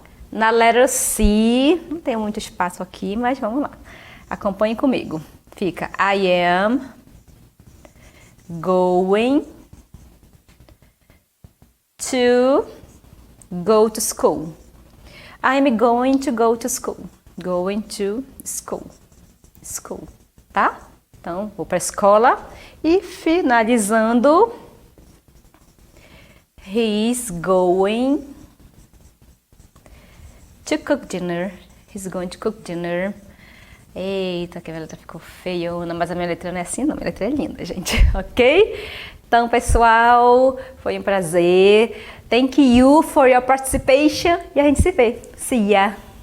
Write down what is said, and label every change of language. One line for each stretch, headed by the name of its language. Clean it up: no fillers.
Portuguese: Na
English: letter C,
Portuguese: não tem muito espaço aqui, mas vamos lá. Acompanhe comigo. Fica
English: I am going to go to school. I'm going to go to school. Going to school.
Portuguese: School, tá? Então, vou para a escola. E finalizando,
English: he's going to cook dinner. He's going to cook dinner.
Portuguese: Eita, que a minha letra ficou feiona, mas a minha letra não é assim não, minha letra é linda, gente, ok? Então, pessoal, foi um prazer.
English: Thank you for your participation
Portuguese: e a gente se vê.
English: See ya!